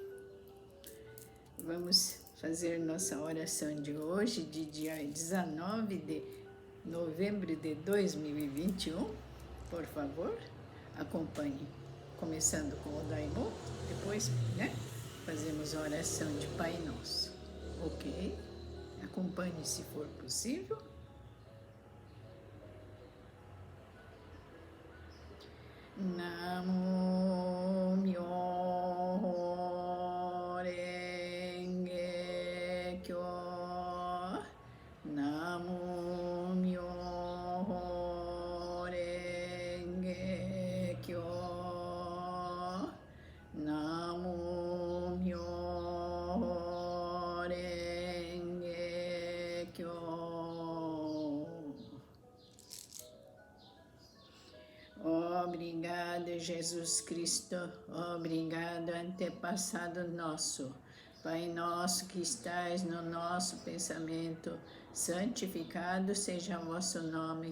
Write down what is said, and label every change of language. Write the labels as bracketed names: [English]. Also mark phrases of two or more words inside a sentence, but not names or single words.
[Portuguese] Vamos fazer nossa oração de hoje, de dia 19 de novembro de 2021. Por favor, acompanhe, começando com o Daimon, depois, fazemos a oração de Pai Nosso, ok? Acompanhe se for possível. [Japanese] 南無妙法蓮華経. 南無妙法蓮華経. 南無妙法蓮華経. [Portuguese] Obrigado, Jesus Cristo. Obrigado, antepassado nosso. Pai nosso que estais no nosso pensamento, santificado seja o vosso nome.